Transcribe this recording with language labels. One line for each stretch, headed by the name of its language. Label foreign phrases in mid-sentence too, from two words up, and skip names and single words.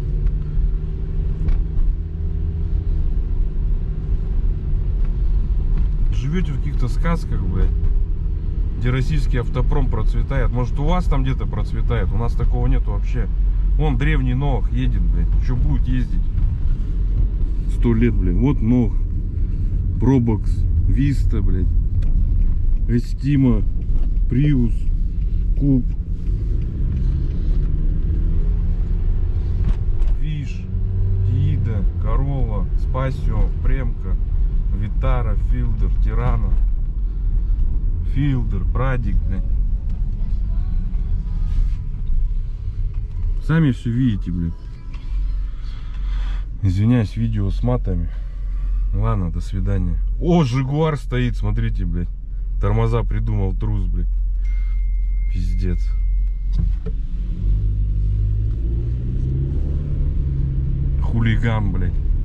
Russian: Живете в каких-то сказках, блядь, где российский автопром процветает. Может, у вас там где-то процветает? У нас такого нету вообще. Вон древний Нох едет, блядь. Еще будет ездить 100 лет, блядь. Вот Нох, Пробокс, Виста, блядь, Эстима, Приус, Куб, Виш, Тиида, Королла, Спасио, Премка, Витара, Филдер, Тирана. Филдер, Прадик, блядь. Сами все видите, блядь. Извиняюсь, видео с матами. Ладно, до свидания. О, Жигуар стоит, смотрите, блядь. Тормоза придумал трус, блядь. Пиздец. Хулиган, блядь.